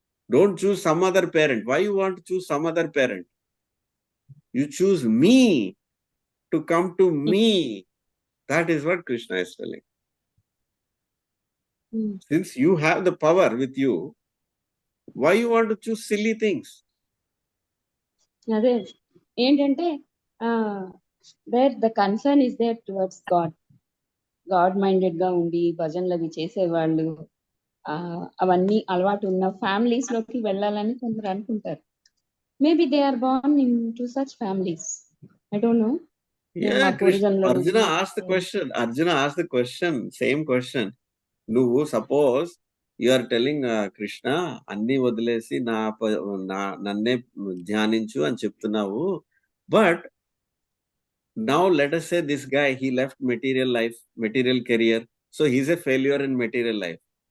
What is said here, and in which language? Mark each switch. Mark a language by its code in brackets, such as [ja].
[en] Don't choose some other parent. Why you want to choose some other parent? You choose me to come to me. That is what Krishna is telling. Since you have the power with you, why you want to choose silly things? [te] అదే ఏంటంటే [en] where the concern is there towards god minded [te] గా ఉండి భజనలు అవి చేసేవాళ్ళు అవన్నీ అలవాటు ఉన్న ఫ్యామిలీస్ లోకి వెళ్ళాలని కొందరు అనుకుంటారు [en] Maybe they are born in to such families I don't know Arjuna asked the question, same question. [te] నువ్వు suppose you are telling Krishna అన్ని వదిలేసి నన్నే ధ్యానించు అని చెప్తున్నావు but now [en] Let us say this guy, he left material life, material career, so he's a failure in material life.